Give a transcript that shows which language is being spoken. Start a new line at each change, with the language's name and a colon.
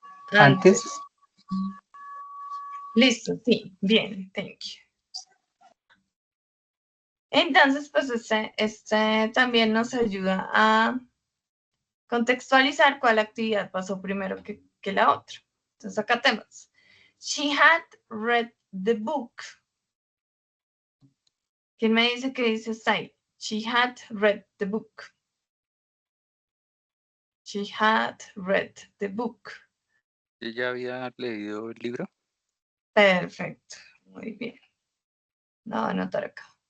Spanish: Antes. Listo, sí, bien,
English: thank you.
Spanish: Entonces, pues este también nos ayuda a contextualizar cuál actividad pasó primero que la otra. Entonces, acá tenemos,
English: she had read the book.
Spanish: ¿Quién me dice que dice está ahí?
English: She had read the book. She had read the book.
Spanish: ¿Ella había leído el libro? Perfecto, muy bien. Lo voy a anotar acá.